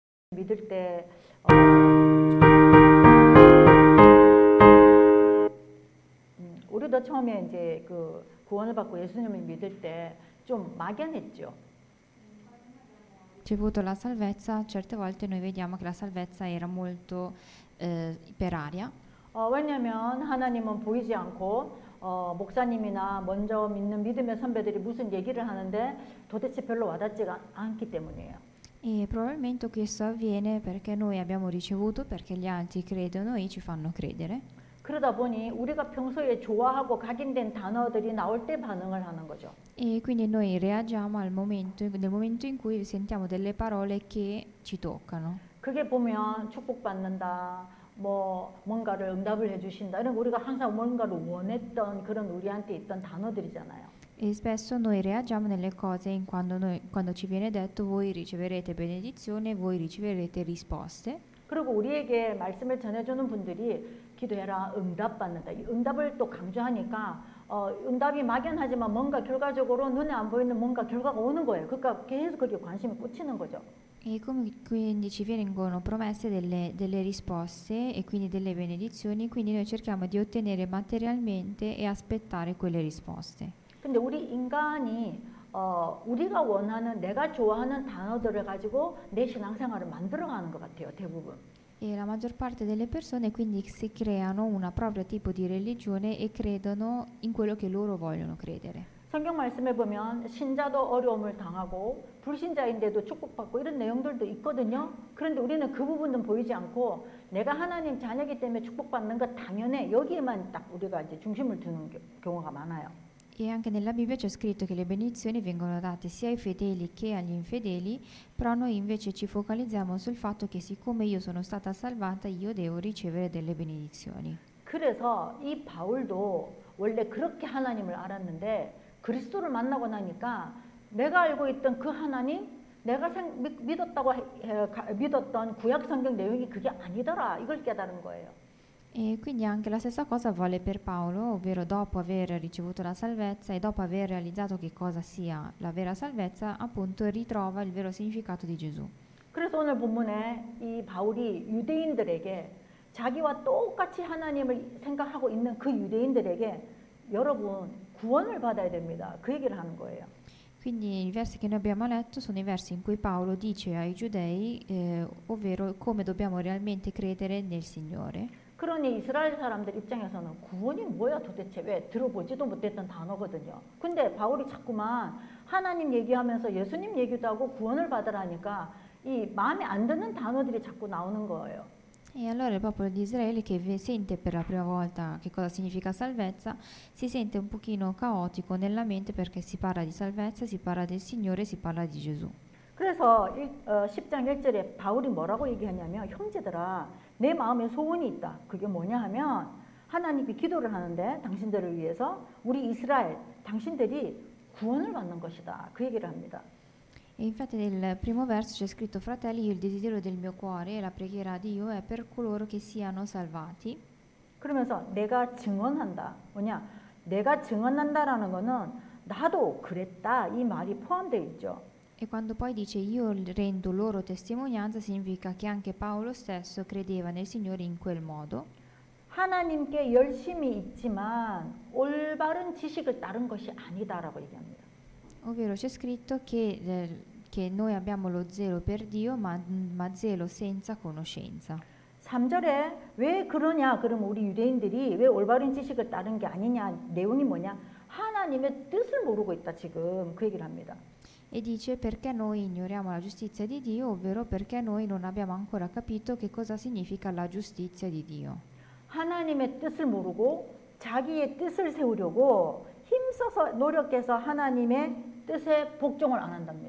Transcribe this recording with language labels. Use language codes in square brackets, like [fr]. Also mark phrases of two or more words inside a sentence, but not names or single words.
[ko] 믿을 때 우리도 처음에 이제 그 구원을 받고 예수님을 믿을 때 좀 막연했죠. [it] Ricevuto la salvezza, certe volte noi vediamo che la salvezza era molto per aria. [ko] 왜냐하면 하나님은 보이지 않고 목사님이나 먼저 믿는 믿음의 선배들이 무슨 얘기를 하는데 도대체 별로 와닿지가 않기 때문이에요. [it] E probabilmente questo avviene perché noi abbiamo ricevuto, perché gli altri credono e ci fanno credere. [ko] 그러다 보니 우리가 평소에 좋아하고 각인된 단어들이 나올 때 반응을 하는 거죠. [it] E quindi noi reagiamo nel momento in cui sentiamo delle parole che ci toccano. [ko] 그게 보면 축복받는다, 뭐 뭔가를 응답을 해주신다 이런 우리가 항상 뭔가를 원했던 그런 우리한테 있던 단어들이잖아요. [it] E spesso noi reagiamo nelle cose quando ci viene detto voi riceverete benedizione, voi riceverete risposte. [ko] 그리고 우리에게 말씀을 전해주는 분들이 기도해라 응답받는다. 이 응답을 또 강조하니까 응답이 막연하지만 뭔가 결과적으로 눈에 안 보이는 뭔가 결과가 오는 거예요. 그러니까 계속 그게 관심이 꽂히는 거죠. [it] E quindi ci vengono promesse delle risposte e quindi delle benedizioni, quindi noi cerchiamo di ottenere materialmente e aspettare quelle risposte. [ko] 근데 우리 인간이 우리가 원하는 내가 좋아하는 단어들을 가지고 내 신앙생활을 만들어가는 것 같아요. 대부분. [it] E la maggior parte delle persone quindi si creano una propria tipo di religione e credono in quello che loro vogliono credere. [ko] 성경 말씀에 보면 신자도 어려움을 당하고 불신자인데도 축복받고 이런 내용들도 있거든요. 그런데 우리는 그 부분은 보이지 않고 내가 하나님 자녀이기 때문에 축복받는 것 당연해. 여기에만 딱 우리가 이제 중심을 두는 경우가 많아요. [it] E anche nella Bibbia c'è scritto che le benedizioni vengono date sia ai fedeli che agli infedeli, però noi invece ci focalizziamo sul fatto che siccome io sono stata salvata, io devo ricevere delle benedizioni. [ko] 그래서 이 바울도 원래 그렇게 하나님을 알았는데 그리스도를 만나고 나니까 내가 알고 있던 그 하나님, 내가 믿었던 구약 성경 내용이 그게 아니더라. 이걸 깨달은 거예요. [it] E quindi anche la stessa cosa vale per Paolo, ovvero dopo aver ricevuto la salvezza e dopo aver realizzato che cosa sia la vera salvezza, appunto ritrova il vero significato di Gesù. [ko] 그래서 오늘 본문에 이 바울이 유대인들에게 자기와 똑같이 하나님을 생각하고 있는 그 유대인들에게 여러분 구원을 받아야 됩니다. 그 얘기를 하는 거예요. [it] Quindi i versi che noi abbiamo letto sono i versi in cui Paolo dice ai giudei, ovvero come dobbiamo realmente credere nel Signore. [ko] 그러니 이스라엘 사람들 입장에서는 구원이 뭐야 도대체 왜 들어보지도 못했던 단어거든요. 근데 바울이 자꾸만 하나님 얘기하면서 예수님 얘기도 하고 구원을 받으라니까 이 마음에 안 드는 단어들이 자꾸 나오는 거예요. [it] E allora il popolo di Israele che sente per la prima volta che cosa significa salvezza, si sente un pochino caotico nella mente perché si parla di salvezza, si parla del Signore, si parla di Gesù. [ko] 그래서 10장 1절에 바울이 뭐라고 얘기하냐면 형제들아 내 마음에 소원이 있다. 그게 뭐냐 하면 하나님께 기도를 하는데 당신들을 위해서 우리 이스라엘 당신들이 구원을 받는 것이다. 그 얘기를 합니다. [it] E infatti nel primo verso c'è scritto fratelli, io il desiderio del mio cuore e la preghiera a Dio è per coloro che siano salvati. [ko] 그러면서 내가 증언한다. 뭐냐? 내가 증언한다라는 거는 나도 그랬다. 이 말이 포함되어 있죠. [it] E quando poi dice io rendo loro testimonianza significa che anche Paolo stesso credeva nel Signore in quel modo. [ko] 하나님께 열심히 있지만 올바른 지식을 따른 것이 아니다라고 얘기합니다. [it] Ovvero c'è scritto che noi abbiamo lo zelo per Dio ma zelo senza conoscenza. [ko] 3절에 왜 그러냐? 그럼 우리 유대인들이 왜 올바른 지식을 따른 게 아니냐? 내용이 뭐냐? 하나님의 뜻을 모르고 있다 지금 그 얘기를 합니다. [it] E dice perché noi ignoriamo la giustizia di Dio, ovvero perché noi non abbiamo ancora capito che cosa significa la giustizia di Dio. [ko] 하나님의 뜻을 모르고 자기의 뜻을 세우려고 힘써서 노력해서 하나님의 뜻에 복종을 안 한답니다.